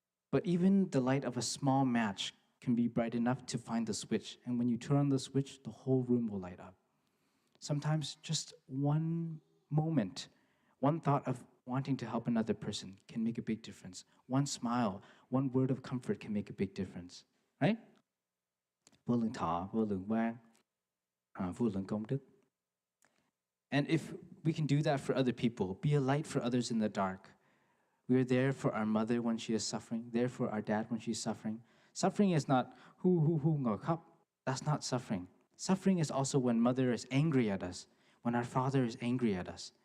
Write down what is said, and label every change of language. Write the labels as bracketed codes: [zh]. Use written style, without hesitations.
[en] But even the light of a small match can be bright enough to find the switch. And when you turn on the switch, the whole room will light up. Sometimes just one moment, one thought of wanting to help another person can make a big difference. One smile, one word of comfort can make a big difference, right? [vi] Vô lượng thọ, vô lượng quang, vô lượng công đức. [en] And if we can do that for other people, be a light for others in the dark. We are there for our mother when she is suffering, there for our dad when she's suffering. Suffering is not [vi] hu ngồi khóc. [en] That's not suffering. Suffering is also when mother is angry at us, when our father is angry at us.